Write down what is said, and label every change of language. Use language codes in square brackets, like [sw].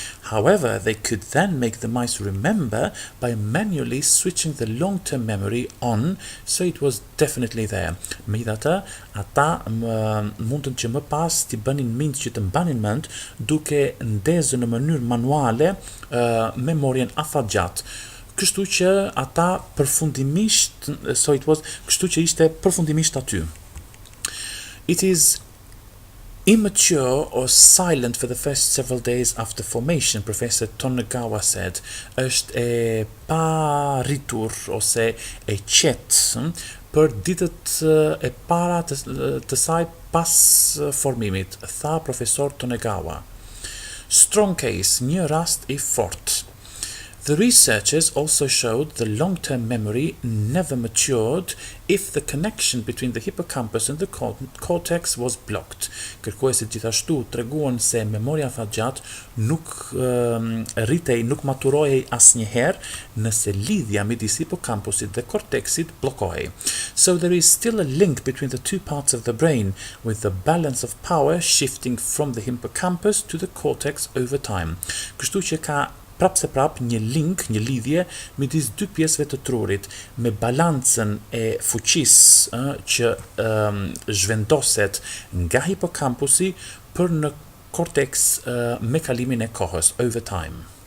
[en] However, they could then make the mice remember by manually switching the long-term memory on, so it was definitely there. [sq] Megjithatë, ata mundën që më pas t'i bënin mind që të mbanin mend duke ndezur në mënyrë manuale memorien afatgjatë. Kështu që ata përfundimisht, kështu që ishte përfundimisht aty. [en] It is immature or silent for the first several days after formation, Professor Tonegawa said. [sq] Është e paritur ose e qetë për ditët e para të saj pas formimit, tha profesor Tonegawa. [en] Strong case, [sq] një rast I fort. [en] The researchers also showed the long-term memory never matured if the connection between the hippocampus and the cortex was blocked. [sq] Kërkuesit gjithashtu treguan se memoria afatgjatë nuk nuk maturohej asnjëherë nëse lidhja midis hippocampusit dhe cortexit bllokohej. [en] So there is still a link between the two parts of the brain, with the balance of power shifting from the hippocampus to the cortex over time. [sq] Kështu që ka prap një link, një lidhje midis dy pjesëve të trurit me balancën e fuqisë që zhvendoset nga hipocampusi për në cortex me kalimin e kohës [en] over time.